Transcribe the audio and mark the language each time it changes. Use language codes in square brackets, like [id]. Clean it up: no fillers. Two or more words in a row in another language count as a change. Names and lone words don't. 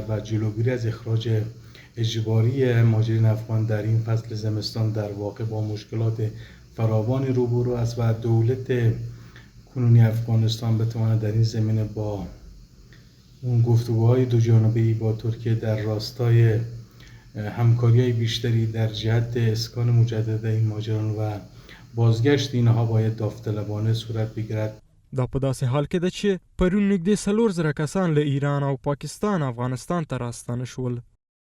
[fa] و جلوگیری از اخراج اجباری مهاجرین افغان در این فصل زمستان در واقع با مشکلات فراوانی روبرو است و دولت کنونی افغانستان بتواند در این زمینه با اون گفتگوهای دو جانبه‌ای با ترکیه در راستای همکاری بیشتری در جهت اسکان مجدد این مهاجران و بازگشت اینها باید داوطلبانه صورت بگیرد. [ps] دا په داسې حال کې ده چې پرون نږدې 4,000 کسان له ایران او پاکستان افغانستان ته راستانه شول.